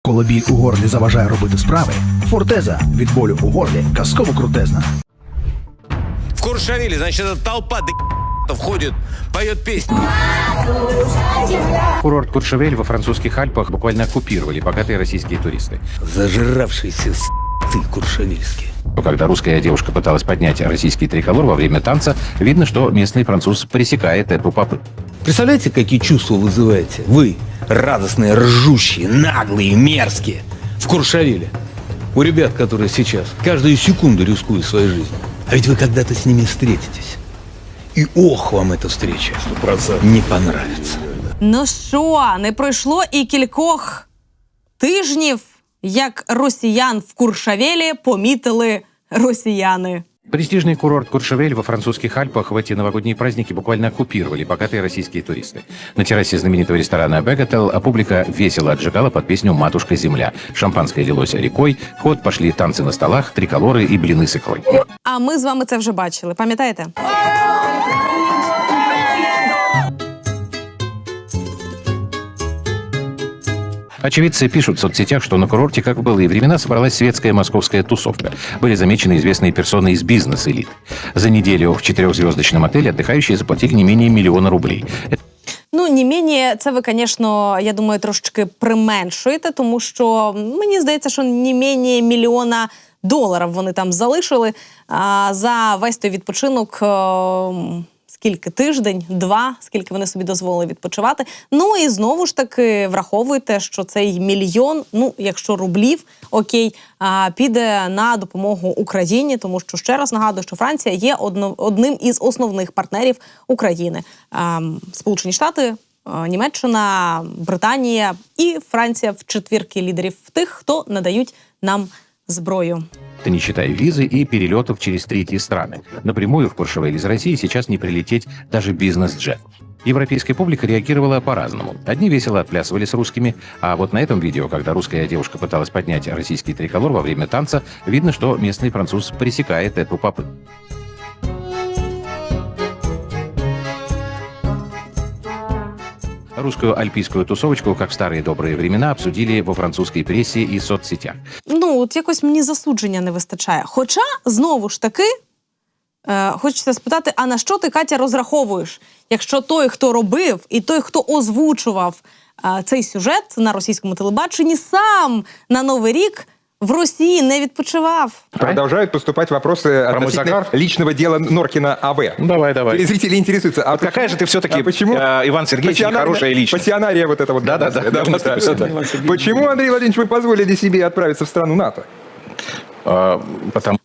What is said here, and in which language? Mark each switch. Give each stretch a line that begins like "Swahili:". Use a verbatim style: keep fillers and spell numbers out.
Ukrainian: Коли біль у горлі заважає робити справи, фортеза від болю у горлі казково крутезна.
Russian: В Куршавеле, значит, эта толпа д***тов ходит, поет песню. Курорт Куршавель во французских Альпах буквально оккупировали богатые российские туристы. Зажравшиеся с***ы куршавельские. Когда русская девушка пыталась поднять российский триколор во время танца, видно, что местный француз пресекает эту попытку. Представляете, какие чувства вызываете? Вы, радостные, ржущие, наглые, мерзкие, в Куршавеле. У ребят, которые сейчас каждую секунду рискуют своей жизнью. А ведь вы когда-то с ними встретитесь.
Ukrainian: І ох, вам ця зустріч не понравиться. Ну що, не пройшло і кількох тижнів, як росіян в Куршавелі помітили росіяни.
Russian: Престижный курорт Куршавель во французских Альпах в эти новогодние праздники буквально оккупировали богатые российские туристы. На террасе знаменитого ресторана «Бегател» публика весело отжигала под песню «Матушка Земля». Шампанское лилось рекой, в ход пошли танцы на столах, триколоры и блины с икрой.
Ukrainian: А ми з вами це вже бачили, пам'ятаєте?
Russian: Очевидцы пишут в соцсетях, что на курорте, как в былые времена, собралась светская московская тусовка. Были замечены известные персоны из бизнес-элит. За неделю в четырехзвездочном отеле отдыхающие заплатили не менее миллиона рублей.
Ukrainian: Ну,
Russian: не менее,
Ukrainian: це ви, звісно, я думаю, трошечки применшуєте, тому що мені здається, що не менше мільйона доларів вони там залишили а, за весь той відпочинок. А, Скільки? Тиждень, два, скільки вони собі дозволили відпочивати. Ну і знову ж таки враховуйте, що цей мільйон, ну якщо рублів, окей, піде на допомогу Україні, тому що, ще раз нагадую, що Франція є одним із основних партнерів України. Сполучені Штати, Німеччина, Британія і Франція в четвірки лідерів тих, хто надають нам зброю.
Russian: Это не считая визы и перелетов через третьи страны. Напрямую в Куршавель из России сейчас не прилететь даже бизнес-джет. Европейская публика реагировала по-разному. Одни весело отплясывали с русскими, а вот на этом видео, когда русская девушка пыталась поднять российский триколор во время танца, видно, что местный француз пресекает эту попытку. Русскую альпийскую тусовочку, как в старые добрые времена, обсудили во французской прессе и соцсетях.
Ukrainian: Ну, от якось мені засудження не вистачає. Хоча, знову ж таки, е, хочеться спитати, а на що ти, Катя, розраховуєш? Якщо той, хто робив, і той, хто озвучував е, цей сюжет на російському телебаченні, сам на Новий рік в Росії не відпочивав.
Russian: Продолжают поступать вопросы про относительно музыкар? Личного дела Норкина А В. Давай, давай. Зрители интересуются. А вот какая ты... же ты все-таки, а почему? Э, Иван Сергеевич, хорошая личность. Пассионария вот эта вот. Да-да-да. Да, да, да, да, да. Почему, Андрей Владимирович, вы позволили себе отправиться в страну НАТО? А, потому...